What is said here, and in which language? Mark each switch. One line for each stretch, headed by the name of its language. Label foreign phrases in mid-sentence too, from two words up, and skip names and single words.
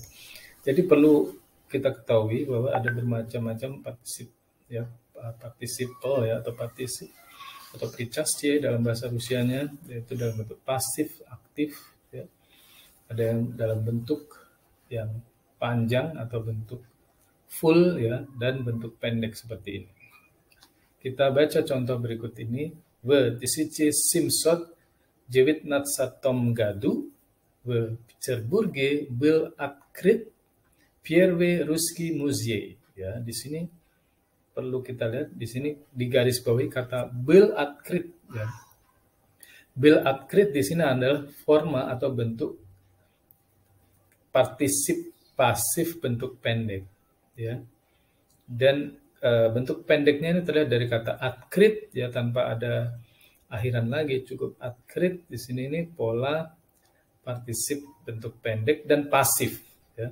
Indonesian: Jadi perlu kita ketahui bahwa ada bermacam-macam partisip, ya, participle, ya, atau partisip atau причастие dalam bahasa Rusianya, yaitu dalam bentuk pasif, aktif, ya. Ada yang dalam bentuk yang panjang atau bentuk full, ya, dan bentuk pendek seperti ini. Kita baca contoh berikut ini.
Russian: В 1719 году в Петербурге был открыт первый русский музей.
Indonesian: Ya, di sini perlu kita lihat, di sini digarisbawahi kata
Russian: был открыт,
Indonesian: ya.
Russian: Был открыт
Indonesian: di sini adalah forma atau bentuk partisip pasif bentuk pendek, ya. Dan bentuk pendeknya ini terlihat dari kata открыт, ya, tanpa ada akhiran lagi, cukup открыт. Di sini ini pola partisip bentuk pendek dan pasif, ya.